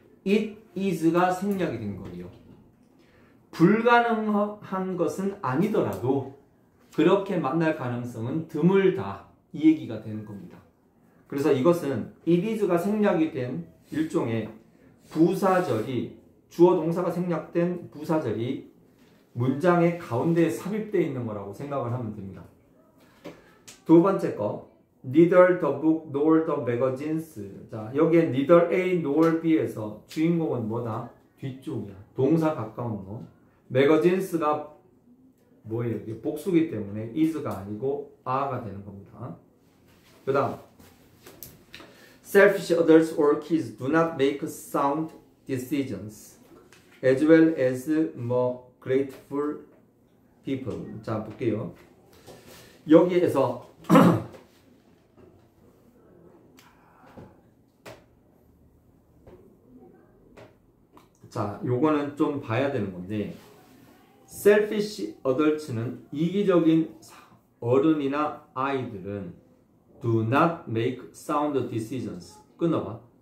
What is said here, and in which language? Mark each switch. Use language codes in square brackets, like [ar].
[ko] it is가 생략이 된 거예요. 불가능한 것은 아니더라도 그렇게 만날 가능성은 드물다. 이 얘기가 되는 겁니다. 그래서 이것은 it is가 생략이 된 일종의 부사절이 주어 동사가 생략된 부사절이 문장의 가운데에 삽입되어 있는 거라고 생각을 하면 됩니다. 두 번째 거 [en] neither the book nor the magazines. [ko] 자, 여기에 neither A nor B에서 주인공은 뭐다? 뒤쪽이야. 동사 가까운 거. magazines가 뭐예요? 이게 복수기 때문에 is가 아니고 are가 되는 겁니다. [en] 그 다음 selfish adults or kids do not make sound decisions as well as more grateful people. [ko] 자, 볼게요. 여기에서 자, 요거는 좀 봐야 되는 건데 [en] selfish adults [ko] 는 이기적인 어른이나 아이들은 [en] do not make sound decisions. [ko] 끊어봐.